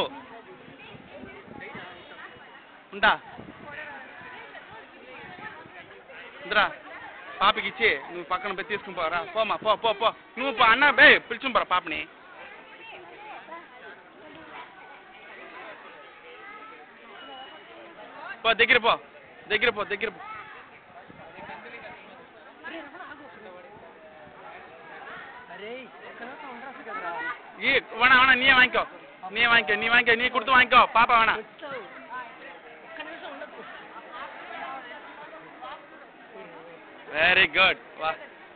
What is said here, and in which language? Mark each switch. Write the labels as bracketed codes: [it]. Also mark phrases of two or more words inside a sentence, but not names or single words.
[te] ఉంటా ఇంద్రా పాపకి ఇచ్చి నువ్వు పక్కన పోయి తీసుకుని పోరా పోమా పో పో పో నువ్వు అన్న బే పిలుచుని పోరా పాపని పో దగ్గర పో దగ్గర పో దగ్గర పో [ta] வேணா வேணா நீ வாங்கிக்கோ நீ வாங்கிக்கோ நீ வாங்கிக்கோ நீ கொடுத்து வாங்கிக்கோ பாப்பா வேணா வெரி குட் வா